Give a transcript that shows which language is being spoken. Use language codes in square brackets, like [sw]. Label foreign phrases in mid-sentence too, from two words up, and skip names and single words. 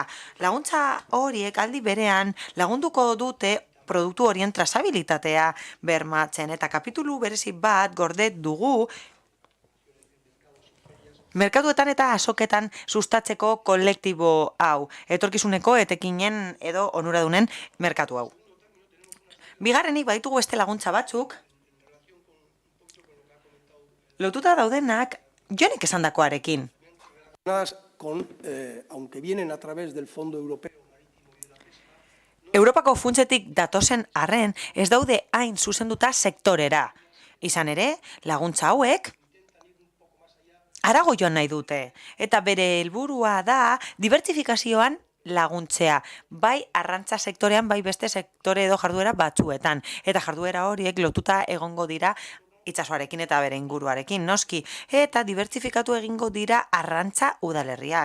[eu] Laguntza horiek aldi berean lagunduko dute produktu horien trazabilitatea bermatzen, eta kapitulu berezi bat gorde dugu merkatuetan eta azoketan sustatzeko kolektibo hau, etorkizuneko etekinen edo onuradunen merkatu hau. Bigarrenik baditugu beste laguntza batzuk, lotuta daudenak Jonek esandakoarekin. [es] Aunque vienen a través del Fondo Europeo. [eu] Europako funtsetik datozen arren ez daude hain zuzenduta sektorera. Izan ere, laguntza hauek harago joan nahi dute, eta bere helburua da dibertsifikazioan laguntzea, bai arrantza sektorean, bai beste sektore edo jarduera batzuetan, eta jarduera horiek lotuta egongo dira itsasoarekin eta bere inguruarekin, noski, eta dibertsifikatu egingo dira arrantza udalerriak.